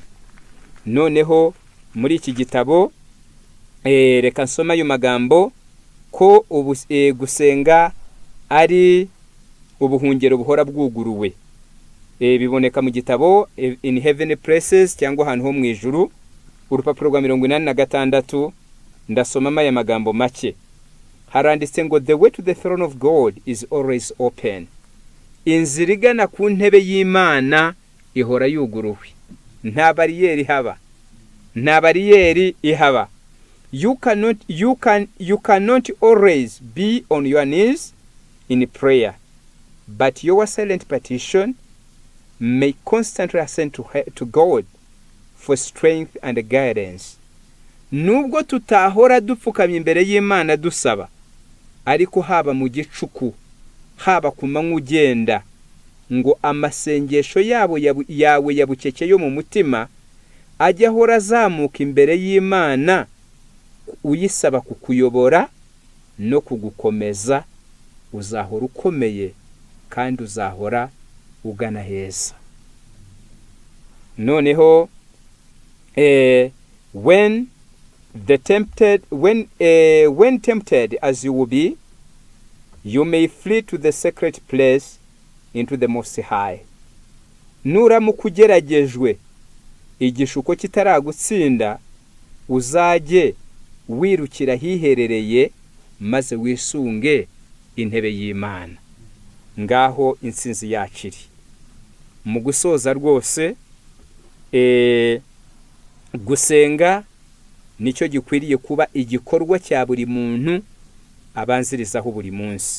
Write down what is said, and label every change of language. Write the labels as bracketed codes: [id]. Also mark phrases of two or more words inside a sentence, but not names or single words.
[rw] Noneho muri iki gitabo reka nsoma ayo magambo ko gusenga ari ubuhungiro buhora bwuguruwe. Biboneka mu gitabo In Heavenly Places, cyangwa ahantu ho mu ijuru, urupapuro rwa 86. Ndasoma aya magambo make. Haranditse ngo [en] the way to the throne of God is always open. [rw] Inzira igana ku ntebe y'Imana ihora yuguruwe. Nta bariyeri ihaba. [en] You cannot always be on your knees in prayer, but your silent petition may constantly ascend to God for strength and guidance. [rw] Nubwo tutahora dupfukamye imbere y'Imana dusaba, ariko haba mu gicuku haba ku manywa ugenda, ngo amasengesho yawe ya bucece yo mu mutima ajye ahora azamuka imbere y'Imana, uyisaba kukuyobora no kugukomeza. Uzahora ukomeye kandi uzahora ugana heza. [en] Noneho when tempted as you will be, you may flee to the secret place, into the most high. [rw] Nuramuka ugeragejwe igishuko kitaragutsinda, uzajye wirukira hiherereye maze wisunge intebe y'Imana. Ngaho insinzi yakiri. Mu gusoza rwose, gusenga nicyo gikwiriye kuba igikorwa cya buri muntu abanzirizaho buri munsi.